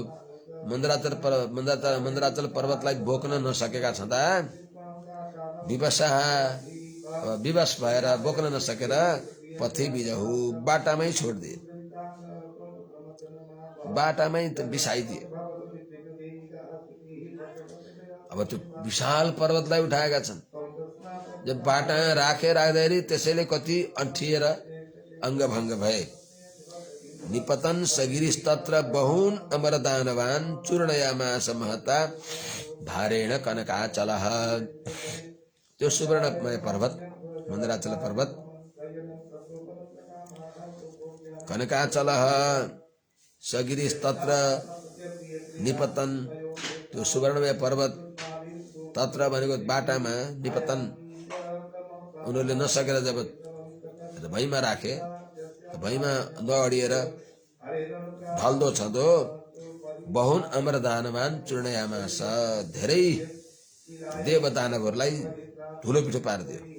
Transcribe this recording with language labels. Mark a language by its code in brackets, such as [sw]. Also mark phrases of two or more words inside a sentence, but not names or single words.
[ne] मन्द्राचल पर्वतलाई बोक्न नसकेका छँदा विवश भएर बोक्न नसकेर पथि बिजहु बाटामै छोडिदिए, बाटामै बिसाइदिए। अब त्यो विशाल पर्वतलाई उठाएका छन्, जब बाटा राख्दाखेरि त्यसैले कति अंठिएर अंगभंग भए। [sa] निपतन सगिरिस्तत्र बहुन अमर दानवान चूर्णयामास महता भारेण कनकाचलः। [ne] त्यो सुवर्णमय पर्वत मन्द्राचल पर्वत [sa] कनकाचलः सगिरिस्तत्र निपतन [ne] त्यो सुवर्णमय पर्वत तत्र भनेको बाटामा निपतन उनीहरूले नसकेर जब भैमा राखे भैमा दौडिएर ढल्दो छँदो [sa] बहुन अमर दानवान चूर्णयामास [ne] धेरै देव दानवहरूलाई धुलो पिठो पारिदियो।